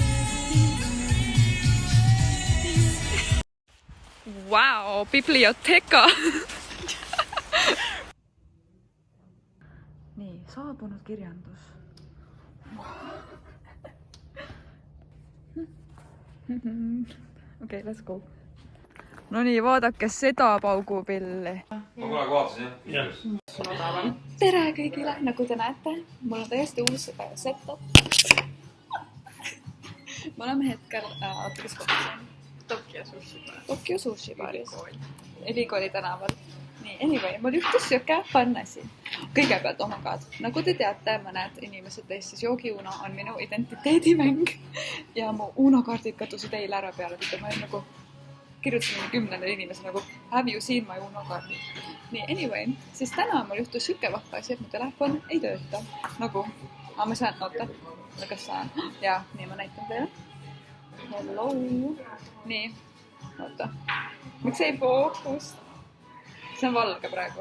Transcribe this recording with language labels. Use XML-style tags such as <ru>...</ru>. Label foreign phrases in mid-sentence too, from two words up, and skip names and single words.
<en>Wow, biblioteka!</en> <et>Nii, saabunud kirjandus. Okei,</et> <en>let's go.</en> <et>No nii, vaadake seda paugupilli. Ma kunagi vaatasin, jah? Tere kõigile, nagu te näete, mul on täiesti uus setup. Me oleme hetkel Tokyo Sushi baaris. Ülikooli tänaval. Nii, anyway, mul juhtus siuke fun asi. Kõigepealt,</et> <en>oh my god,</en> <et>nagu te teate, mõned inimesed teist siis Joogi Uno on minu identiteedimäng. Ja mu Uno-kaardid kadusid eile ära peale, ma olin nagu kirjutasin 10 inimese nagu</et> <en>have you seen my</en> <et>Uno-kaardi. Nii, anyway, siis täna mul juhtus siuke vahva asi, et mu telefon ei tööta. Nagu, ma saan, oota, kas saan? Jaa, nii ma näitan teile. Hello. Nii, oota. Miks ei fookust? See on valge praegu.</et>